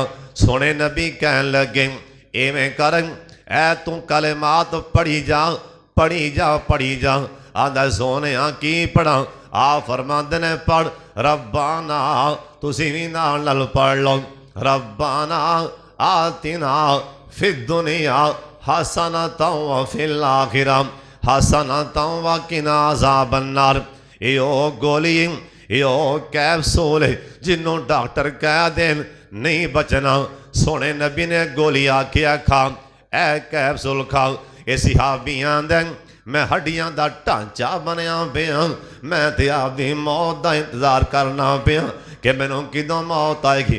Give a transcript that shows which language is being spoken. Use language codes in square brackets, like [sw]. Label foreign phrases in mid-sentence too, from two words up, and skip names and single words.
[pa] سوہنے نبی کہن لگے، اینویں کر، اے توں کلمات پڑھی جا، پڑھی جا، پڑھی جا. آندا سوہنے کی پڑھا؟ آ فرماندے نے پڑھ، ربنا، تسی بھی نال پڑھ لو, [ar] ربنا آتنا في الدنيا حسنة وفي الآخرة حسنة وقنا عذاب النار. [pa] یو گولی، یو کیپسول جنہوں ڈاکٹر کہہ دین نہیں بچنا، سوہنے نبی نے گولی آکھیا کھا، اے کیپسول کھاؤ. یے صحابیاں دے میں ہڈیاں دا ڈھانچہ بنیا پیا، میں تے آپدی موت دا انتظار کرنا پیا کہ مینوں کدوں موت آئے گی.